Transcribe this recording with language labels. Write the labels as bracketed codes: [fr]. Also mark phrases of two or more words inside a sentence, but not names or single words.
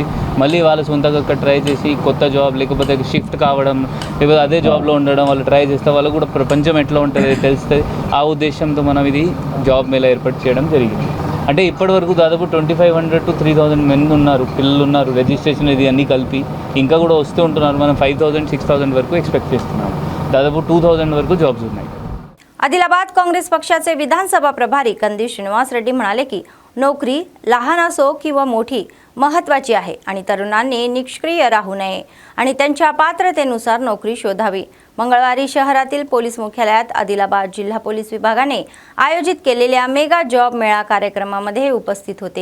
[te] మళ్ళీ వాళ్ళు సొంతంగా అక్కడ ట్రై చేసి కొత్త జాబ్ లేకపోతే షిఫ్ట్ కావడం, లేకపోతే అదే జాబ్లో ఉండడం వాళ్ళు ట్రై చేస్తే వాళ్ళు కూడా ప్రపంచం ఎట్లా ఉంటుంది తెలుస్తుంది। ఆ ఉద్దేశంతో మనం ఇది జాబ్ మేళా ఏర్పాటు చేయడం జరిగింది। అంటే ఇప్పటివరకు దాదాపు 2,500 to 3,000 మంది ఉన్నారు, పిల్లలు ఉన్నారు, రిజిస్ట్రేషన్ ఇది అన్నీ కలిపి ఇంకా కూడా వస్తూ ఉంటున్నారు। మనం 5,000-6,000 వరకు ఎక్స్పెక్ట్ చేస్తున్నాం। దాదాపు 2,000 వరకు జాబ్స్ ఉన్నాయి। [mr] आदिलाबाद काँग्रेस पक्षाचे विधानसभा प्रभारी कंदी श्रीनिवास रेड्डी म्हणाले की नोकरी लहान असो किंवा मोठी महत्त्वाची आहे आणि तरुणांनी निष्क्रिय राहू नये आणि त्यांच्या पात्रतेनुसार नोकरी शोधावी। मंगळवारी शहरातील पोलीस मुख्यालयात आदिलाबाद जिल्हा पोलीस विभागाने आयोजित केलेल्या [en] mega job [mr] मेळा कार्यक्रमामध्ये उपस्थित होते।